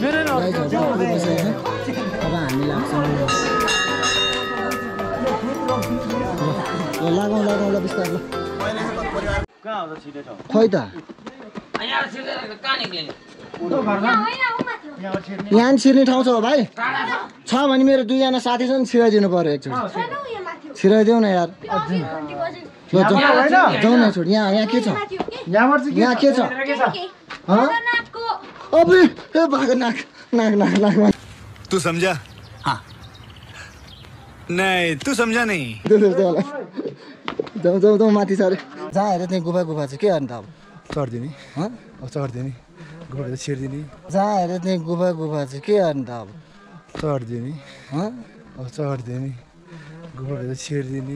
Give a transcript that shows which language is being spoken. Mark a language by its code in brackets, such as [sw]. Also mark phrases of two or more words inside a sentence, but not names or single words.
[ne] अब हामी लाग्छौँ लागौँ ल बिस्तारै खै त यहाँ छिर्ने ठाउँ छ भाइ छ भने मेरो दुईजना साथी छ नि छिराइदिनु पर्यो एकचोटि छिराइदेऊ न यार जाउँ न छोड यहाँ के छ यहाँ के छ [hi] अबे ए भागो [ne] नाक [hi] तू समझा हाँ नहीं तू समझा नहीं [ne] जाउँ माथि सरे जहाँ हेर त्यहाँ गुफा छ के अन्त अब चढ्दिने अब चढ्दिने गुफा छिर्दिने जहाँ हेर त्यहाँ गुफा छ के अन्त अब चढ्दिने अब चढ्दिने गुफा छिर्दिने